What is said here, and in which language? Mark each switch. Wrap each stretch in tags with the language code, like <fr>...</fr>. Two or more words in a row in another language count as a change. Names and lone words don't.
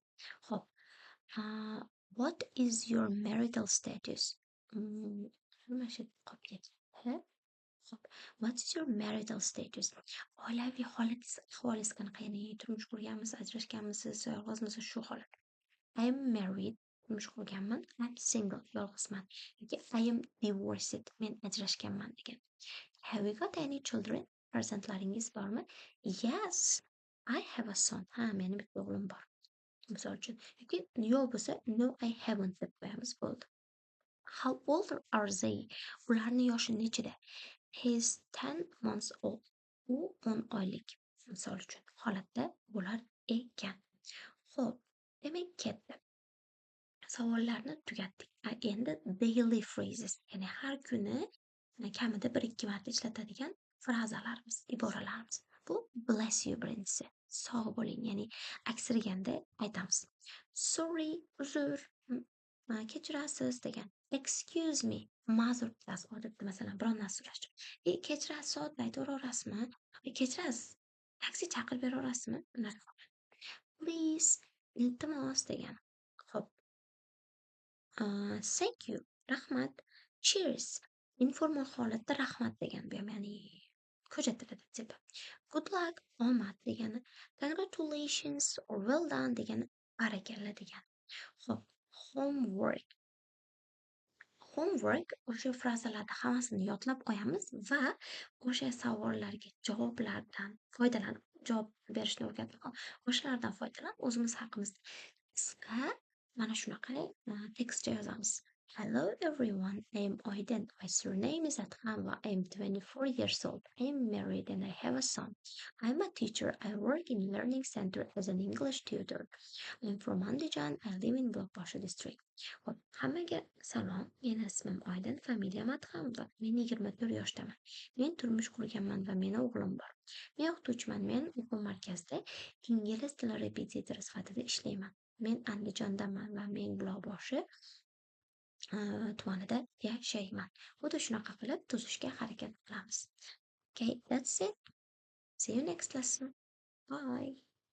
<uz>Xo'p.</uz> <en>What is your marital status? What is your marital status?</en> <uz>Oilaviy ahvolingiz qanaqa? Ya'ni turmush qurganmisiz, ajrashganmisiz, yolg'izmisiz, shu holat.</uz> <en>I am married,</en> <uz>turmush qurganman.</uz> <en>I'm single,</en> <uz>yolg'izman.</uz> <en>Yoki I am divorced,</en> <uz>men ajrashganman degan.</uz> <en>Have you got any children?</en> <uz>Farzandlaringiz bormi?</uz> <en>Yes, I have a son.</en> <uz>Ha, meni bitta o'g'lim bor. Misol uchun, yoki yo'q bo'lsa,</uz> <en>no, I haven't</en> <uz>deb qo'yamiz, bo'ldi.</uz> <en>How old are they?</en> <uz>Ularning yoshi nechida?</uz> <en>He's 10 months old.</en> <uz>U 10 oylik. Misol uchun, holatda bo'lar ekan. Xo'p, demak ketdi. Savollarni tugatdik. Endi</uz> <en>daily phrases,</en> <uz>ya'ni har kuni kamida 1-2 marta ishlatadigan frazalarimiz, iboralarimiz. Bu</uz> <en>bless you</en> <uz>birinchisi. Sog' bo'ling, ya'ni aksirganda aytamiz. Sorry, uzr, kechirasiz degan.</uz> <en>Excuse me,</en> <uz>ma'zur tutasiz. Odatda masalan biron narsa so'rash uchun. Kechirasiz, soatni aytaverasizmi? Kechirasiz, taksi chaqirib beraverasizmi? Please, iltimos degan. Xo'p.</uz> <en>Thank you,</en> <uz>rahmat. Cheers. Informal holatda rahmat degan bu ham, ya'ni ko'cha tilida deb.</uz> <en>Good luck,</en> <uz>omad degani.</uz> <en>Congratulations or well done</en> <uz>degani barakalla degan. Xo'p, homework. Homework o'sha frazalarni hammasini yodlab qo'yamiz va o'sha savollarga javoblardan foydalanib javob berishni o'rgatib o'shalardan foydalanib o'zimiz haqimizda qisqa mana shunaqa tekstcha yozamiz.</uz> <en>Hello everyone, I'm Oyden. My surname is Athanva. I'm 24 years old. I'm married and I have a son. I'm a teacher. I work in learning center as an English tutor. I'm from Andijan. I live in Buloqboshi district.</en> <uz>Hop, hammaga salom. Meni ismim Oyden, familiyam Athamva. Men 24 yoshdaman. Men turmush qurganman va meni o'g'lim bor. Men o'qituvchiman. Men o'quv markazida ingliz tili repetitori sifatida ishlayman. Men Andijondaman va men Buloqboshi tumanida yashayman. Xuddi shunaqa qilib tuzishga harakat qilamiz.</uz> <en>Okay, that's it. See you next lesson. Bye.</en>